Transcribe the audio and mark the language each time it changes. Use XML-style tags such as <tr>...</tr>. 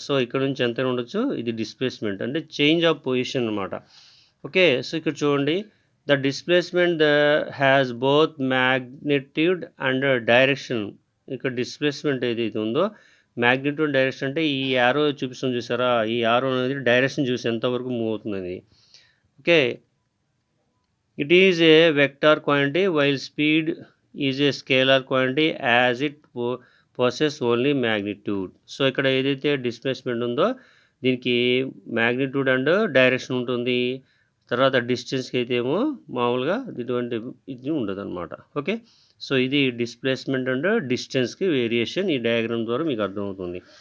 <te>So ఇక్కడ నుంచి ఎంత ఉండొచ్చు, ఇది డిస్ప్లేస్మెంట్ అంటే చేంజ్ ఆఫ్ పొజిషన్ అనమాట.</te> <en>okay, so</en> <te>ఇక్కడ చూడండి,</te> <en>The displacement has both magnitude and direction.</en> <te>ఇక్కడ డిస్ప్లేస్మెంట్ ఏదైతే ఉందో మ్యాగ్నిట్యూడ్ డైరెక్షన్ అంటే ఈ యారో చూపిస్తుంది చూసారా, ఈ యారో అనేది డైరెక్షన్ చూసి ఎంతవరకు మూవ్ అవుతుంది.</te> <en>Okay, it is a vector quantity while speed is a scalar quantity as it possesses only magnitude.</en> <te>So ఇక్కడ ఏదైతే డిస్ప్లేస్మెంట్ ఉందో దీనికి మ్యాగ్నిట్యూడ్ అండ్ డైరెక్షన్ ఉంటుంది, తర్వాత డిస్టెన్స్కి అయితే ఏమో మామూలుగా ఇటువంటి ఇది ఉండదు అనమాట. ఓకే, సో ఇది డిస్ప్లేస్మెంట్ అండ్ డిస్టెన్స్కి వేరియేషన్ ఈ డయాగ్రామ్ ద్వారా మీకు అర్థమవుతుంది.</te>